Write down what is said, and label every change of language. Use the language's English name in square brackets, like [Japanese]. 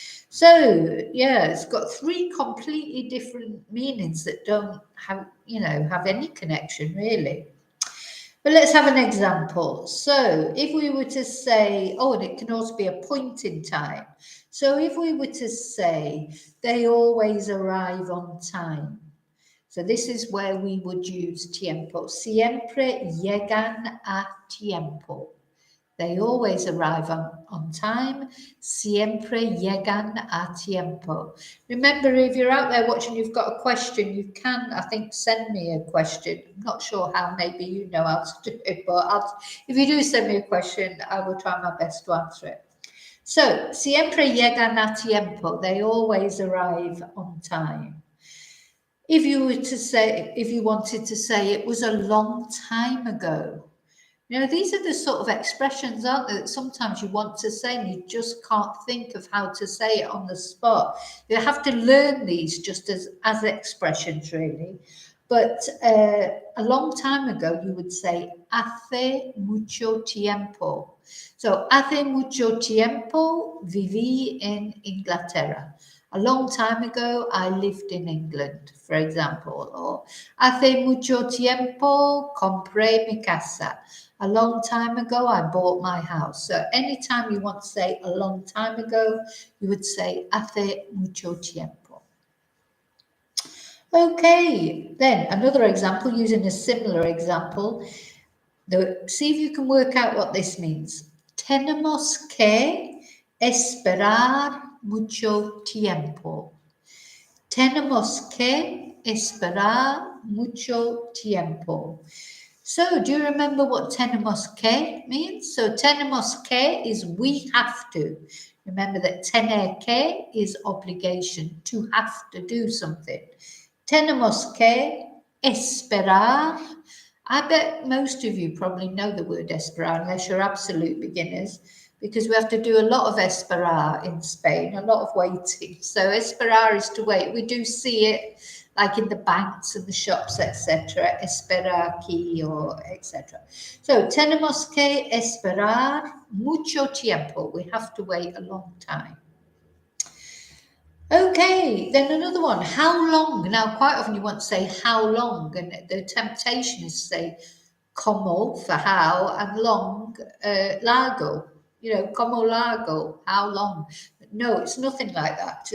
[English] So yeah, it's got three completely different meanings that don't have any connection really. But let's have an example. So if we were to say, oh, and it can also be a point in time. So if we were to say, they always arrive on time. So this is where we would use tiempo. [Spanish] Siempre llegan a tiempo. [English] They always arrive on time. [Spanish] Siempre llegan a tiempo. [English] Remember, if you're out there watching, you've got a question, you can, I think, send me a question. I'm not sure how, maybe you know how to do it, but if you do send me a question, I will try my best to answer it. [Spanish] So, siempre llegan a tiempo. [English] They always arrive on time. If you wanted to say it was a long time ago, these are the sort of expressions, aren't they, that sometimes you want to say and you just can't think of how to say it on the spot. You have to learn these just as expressions, really. But a long time ago, you would say, [Spanish] hace mucho tiempo. So, hace mucho tiempo viví en Inglaterra. [English] A long time ago, I lived in England, for example. [Spanish] Or, hace mucho tiempo compré mi casa. [English] A long time ago, I bought my house. So anytime you want to say a long time ago, you would say [Spanish] hace mucho tiempo. [English] Okay, then another example, using a similar example. See if you can work out what this means. [Spanish] Tenemos que esperar mucho tiempo. Tenemos que esperar mucho tiempo. [English] So, do you remember what tenemos que means? So, tenemos que is we have to. Remember that tener que is obligation, to have to do something. [Spanish] Tenemos que esperar. [English] I bet most of you probably know the word esperar, unless you're absolute beginners, because we have to do a lot of esperar in Spain, a lot of waiting. So esperar is to wait. We do see it like in the banks and the shops, etc. [Spanish] Esperar aquí or etc. So tenemos que esperar mucho tiempo. [English] We have to wait a long time. Okay, then another one. How long? Now, quite often you want to say how long, and the temptation is to say como for how and long, largo. Como largo, how long. No, it's nothing like that.